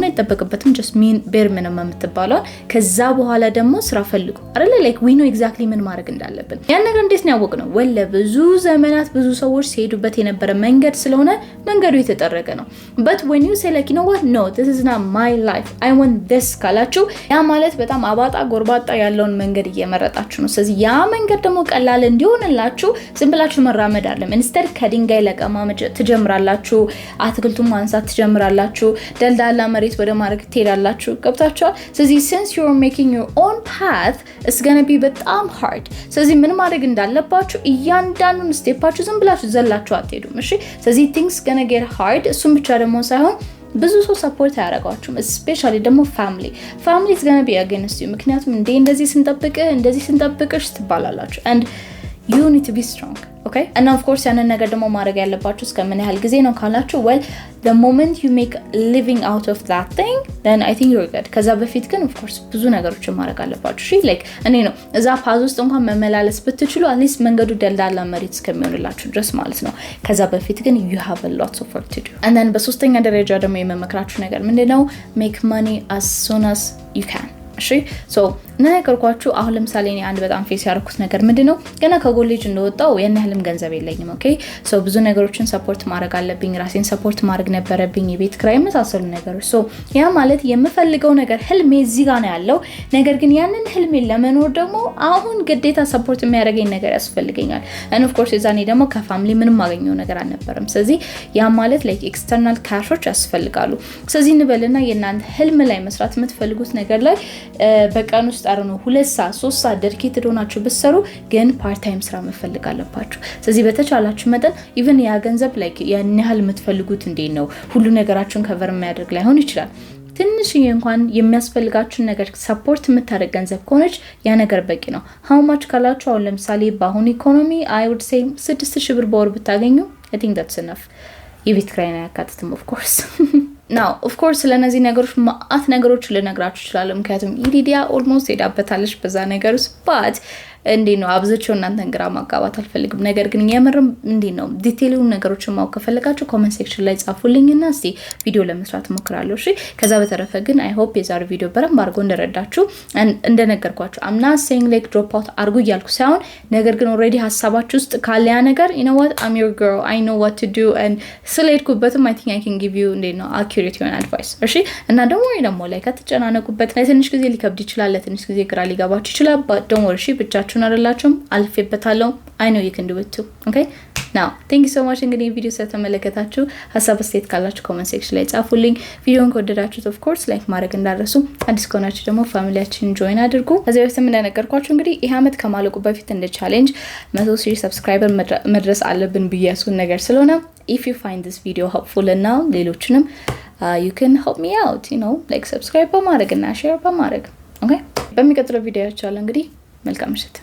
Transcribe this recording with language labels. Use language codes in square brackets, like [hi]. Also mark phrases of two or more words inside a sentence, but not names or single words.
[am] አይጠበቅበትም [en] just mean bare minimum [am] የምትባለው ከዛ በኋላ ደግሞ ስራ ፈልጉ አይደለ [en] like we know exactly [am] ምን ማድረግ እንዳለብን ያን ነገር እንዴት ነው ያወቅነው ወለ ብዙ ዘመናት ብዙ ሰዎች ሲሄዱበት የነበረ መንገድ ስለሆነ መንገዱ የተጠረገ ነው [en] but when you say like you know what no this is not my life I want this [am] ካላችሁ ያ ማለት በጣም አባጣ ጎርባጣ ያለውን መንገድ እየመረጣችሁ ነው ስለዚህ ያ መንገድ ደግሞ ቀላል እንዲሆንላችሁ ዝም ብላችሁ መራመድ አይደለም instead ከድንጋይ ለቀማ ትጀምራላችሁ አትክልቱን ማንሳት ጀምራላችሁ ደልዳላ መሬት ወደ ማድረግ ትሄዳላችሁ ገብታችኋል ስለዚህ [en] since you're making your own path it's going to be [am] በጣም hard ስለዚህ ምን ማድረግ እንዳለባችሁ እያንዳንዱን ስቴፓችሁ ዝም ብላችሁ ዘላችሁ አትሄዱም እሺ ስለዚህ [en] things going to get hard [am] እሱም ብቻ ደግሞ ሳይሆን ብዙ ሰው ሰፖርት ያደርጋችሁም especially ደግሞ [en] family is going to be against you [am] ምክንያቱም እንደዚህ ስንጠብቅሽ ትባላላችሁ [en] and you need to be strong okay and of course [am] ያንን ነገር ደግሞ ማድረግ ያለባችሁ እስከምን ያህል ጊዜ ነው ካላችሁ [en] well the moment you make living out of that thing then I think you're good [am] ከዛ በፊት ግን [en] of course [am] ብዙ ነገሮችን ማድረግ አለባችሁ እሺ like እኔ ነው እዛ ፓዝ ውስጥ እንኳን መመላለስ ብትችሉ [en] at least [am] መንገዱ ደልዳላ መሬት እስከሚሆንላችሁ ድረስ ማለት ነው ከዛ በፊት ግን [en] you have a lot of work to do and then [am] በሶስተኛ ደረጃ ደግሞ የመመክራችሁ ነገር ምንድነው [en] make money as soon as you can [am] እሺ ሶ ነገርኳችሁ አሁን ለምሳሌ እኔ አንድ በጣም ፌስ ያደረኩት ነገር ምንድነው ገና ከኮሌጅ እንደወጣው ያን ያህልም ገንዘብ የለኝም [en] okay so [am] ብዙ ነገሮችን ሰፖርት ማድረግ አለብኝ ራሴን ሰፖርት ማድረግ ነበረብኝ የቤት ክራይ መሳሰሉ ነገሮች ሶ ያ ማለት የምፈልገው ነገር ህልሜ እዚህ ጋር ነው ያለው ነገር ግን ያንን ህልሜ ለመኖር ደግሞ አሁን ግዴታ ሰፖርት የሚያደርገኝ ነገር ያስፈልገኛል and [en] of course [am] እዛኔ ደግሞ ከፋሚሊ ምንም ማገኘው ነገር አልነበረም ስለዚህ ያ ማለት [en] like external cashዎች [am] ያስፈልጋሉ ስለዚህ እንበልና የናንተ ህልም ላይ መስራት የምትፈልጉት ነገር ላይ በቀን ውስጥ አረኑ 2 ሰዓት 3 ሰዓት dedicated ሆናችሁ ብትሰሩ ግን [en] part time [am] ስራ መፈልግ አለባችሁ ስለዚህ በተቻላችሁ መጠን even ያ ገንዘብ like ያን ያህል የምትፈልጉት እንዴት ነው ሁሉ ነገራችሁን ከቨር የሚያደርግ ላይሆን ይችላል ትንሽ እንኳን የሚያስፈልጋችሁ ነገር ሰፖርት የምታደርግ ገንዘብ ከሆነች ያ ነገር በቂ ነው [en] how much [am] ካላችሁ አሁን ለምሳሌ በአሁን ኢኮኖሚ [en] I would say 6000 [am] ብር በወር ብታገኙ [en] I think that's enough [am] የቤት ክራይ ነው ያካትትም [en] of course now of course [am] ለነዚህ ነገሮች ማአት ነገሮች ልነግራችሁ ይችላል ምክንያቱም ኢዲዲያ almost ሄዳበታለች በዛ ነገርስ but እንዴ ነው አብዝቼው እናንተን ግራ ማጋባት አልፈልግም። ነገር ግን የምርም እንዴ ነው ዲቴይሉን ነገሮችን ማወቅ ከፈለጋችሁ [en] comment section [am] ላይ ጻፉልኝና እስቲ ቪዲዮ ለመስራት ሞክራለሁ። እሺ ከዛ በተረፈ ግን [en] I hope [am] የዛሬው ቪዲዮ በደንብ አድርጎ እንደረዳችሁ እንደነገርኳችሁ [en] I'm not saying like drop out [am] አርጉ እያልኩ ሳይሆን ነገር ግን ኦልሬዲ ሀሳባችሁ ውስጥ ካለ ያ ነገር [en] you know what I'm your girl I know what to do and [am] ስለሄድኩበትም [en] I think I can give you [am] እንዴ ነው accurate የሆነ advice። እሺ እና ደግሞ ላይ ከተጨናነቁበት ለትንሽ ጊዜ ሊከብድ ይችላል፣ ለትንሽ ጊዜ ግራ ሊገባችሁ ይችላል። [en] but don't worry [am] እሺ ብቻችሁን አይደላችሁም፣ አልፌበታለሁ። [en] I know you can do it too. Okay? Now, thank you so much [am] እንግዲህ ቪዲዮ ስለተመለከታችሁ ሀሳብ አስተያየት ካላችሁ [en] comment section [am] ላይ ጻፉልኝ። ቪዲዮውን ከወደዳችሁት [en] of course [am] ላይክ ማድረግ እንዳትረሱ። አዲስ ከሆናችሁ ደግሞ ፋሚሊያችንን ጆይን አድርጉ። ከዚህ በፊት እንደነገርኳችሁ እንግዲህ ይሄ አመት ከማለቁ በፊት እንደ ቻሌንጅ 100,000 ሰብስክራይበር መድረስ አለብን ብዬ ያስኩን ነገር ስለሆነ [en] if you find this video helpful and now [am] ሌሎችንም [en] you can help me out, you know, like subscribe [am] በማድረግ እና share በማድረግ. Okay? በሚቀጥለው ቪዲዮ ያቻለ እንግዲህ መልካም ምሽት።